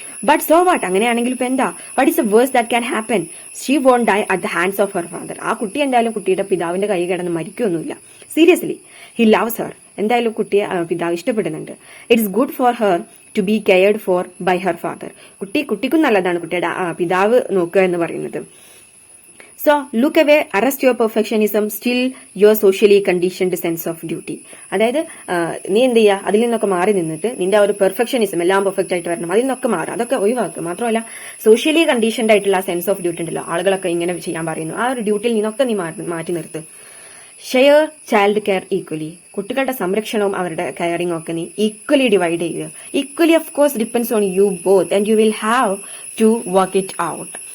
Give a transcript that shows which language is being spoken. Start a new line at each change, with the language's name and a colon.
English: but so what,
Malayalam: അങ്ങനെയാണെങ്കിൽ ഇപ്പൊ എന്താ?
English: What is a worse that can happen? She won't die at the hands of her father.
Malayalam: ആ കുട്ടി എന്തായാലും കുട്ടിയുടെ പിതാവിന്റെ കൈ കിടന്ന് മരിക്കൊന്നുമില്ല.
English: Seriously he loves her.
Malayalam: എന്തായാലും കുട്ടിയെ പിതാവ് ഇഷ്ടപ്പെടുന്നുണ്ട്.
English: It's good for her to be cared for by her father.
Malayalam: കുട്ടിക്കും നല്ലതാണ് കുട്ടിയുടെ പിതാവ് നോക്കുക എന്ന് പറയുന്നത്.
English: So, look away, arrest your perfectionism, still your socially conditioned sense of duty.
Malayalam: അതായത് നീ എന്ത് ചെയ്യുക, അതിൽ നിന്നൊക്കെ മാറി നിന്നിട്ട് നിന്റെ ആ ഒരു പെർഫെക്ഷനിസം എല്ലാം പെർഫെക്റ്റ് ആയിട്ട് വരണം, അതിൽ നിന്നൊക്കെ മാറുക, അതൊക്കെ ഒഴിവാക്കുക. മാത്രമല്ല സോഷ്യലി കണ്ടീഷൻഡ് ആയിട്ടുള്ള സെൻസ് ഓഫ് ഡ്യൂട്ടി ഉണ്ടല്ലോ, ആളുകളൊക്കെ ഇങ്ങനെ ചെയ്യാൻ പറയുന്നു, ആ ഒരു ഡ്യൂട്ടിയിൽ നിന്നൊക്കെ നീ മാറ്റി നിർത്ത്.
English: Share child care equally.
Malayalam: കുട്ടികളുടെ സംരക്ഷണവും അവരുടെ കെയറിംഗ് ഒക്കെ നീ ഈക്വലി ഡിവൈഡ് ചെയ്യുക.
English: Equally of course depends on you both and you will have to work it out.